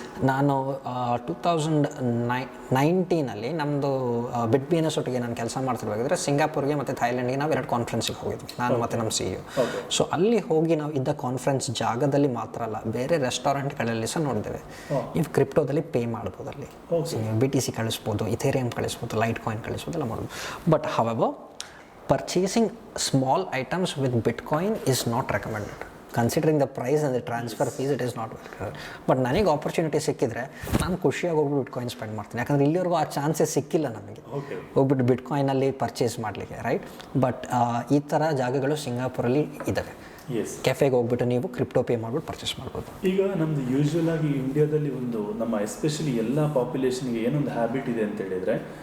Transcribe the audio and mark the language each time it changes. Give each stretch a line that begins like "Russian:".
Kannada: ನಾನು 2019 ನಮ್ಮದು BitBNS ಒಟ್ಟಿಗೆ ನಾನು ಕೆಲಸ ಮಾಡ್ತಿರ್ಬೇಕಾದ್ರೆ ಸಿಂಗಾಪುರ್ಗೆ ಮತ್ತು ಥೈಲ್ಯಾಂಡ್ಗೆ ನಾವು 2 ಕಾನ್ಫರೆನ್ಸಿಗೆ ಹೋಗಿದ್ವಿ, ನಾನು ಮತ್ತು ನಮ್ಮ CEO. ಸೊ ಅಲ್ಲಿ ಹೋಗಿ ನಾವು ಇದ್ದ ಕಾನ್ಫರೆನ್ಸ್ ಜಾಗದಲ್ಲಿ ಮಾತ್ರ ಅಲ್ಲ, ಬೇರೆ ರೆಸ್ಟೋರೆಂಟ್ಗಳಲ್ಲಿ ಸಹ ನೋಡಿದ್ದೇವೆ. ನೀವು ಕ್ರಿಪ್ಟೋದಲ್ಲಿ ಪೇ ಮಾಡ್ಬೋದು, ಅಲ್ಲಿ BTC ಕಳಿಸ್ಬೋದು, ಇಥೇರಿಯಂ ಕಳಿಸ್ಬೋದು, ಲೈಟ್ ಕಾಯಿನ್ ಕಳಿಸ್ಬೋದು, ಎಲ್ಲ ಮಾಡ್ಬೋದು.
English: But however, purchasing small items with Bitcoin is not recommended. Considering the price and the transfer fees, it is not recommended.
Kannada: But ನನಗೆ ಆಪರ್ಚುನಿಟಿ ಸಿಕ್ಕಿದ್ರೆ ನಾನು ಖುಷಿಯಾಗಿ ಹೋಗ್ಬಿಟ್ಟು ಬಿಟ್ಕಾಯಿನ್ ಸ್ಪೆಂಡ್ ಮಾಡ್ತೀನಿ. ಯಾಕಂದರೆ ಇಲ್ಲಿವರೆಗೂ ಆ ಚಾನ್ಸಸ್ ಸಿಕ್ಕಿಲ್ಲ ನಮಗೆ ಹೋಗ್ಬಿಟ್ಟು ಬಿಟ್ಕಾಯಿನಲ್ಲಿ ಪರ್ಚೇಸ್ ಮಾಡಲಿಕ್ಕೆ, ರೈಟ್? ಬಟ್ ಈ ಥರ ಜಾಗಗಳು ಸಿಂಗಾಪುರಲ್ಲಿ ಇದ್ದಾವೆ. ಕೆಫೆಗೆ ಹೋಗ್ಬಿಟ್ಟು ನೀವು ಕ್ರಿಪ್ಟೋ ಪೇ ಮಾಡ್ಬಿಟ್ಟು ಪರ್ಚೇಸ್ ಮಾಡ್ಬೋದು. ಈಗ ನಮ್ಮದು ಯೂಶ್ವಲ್ ಆಗಿ ಇಂಡಿಯಾದಲ್ಲಿ ಒಂದು ನಮ್ಮ ಎಸ್ಪೆಷಲಿ ಎಲ್ಲ ಪಾಪ್ಯುಲೇಷನ್ಗೆ ಏನೊಂದು ಹ್ಯಾಬಿಟ್ ಇದೆ ಅಂತ ಹೇಳಿದರೆ,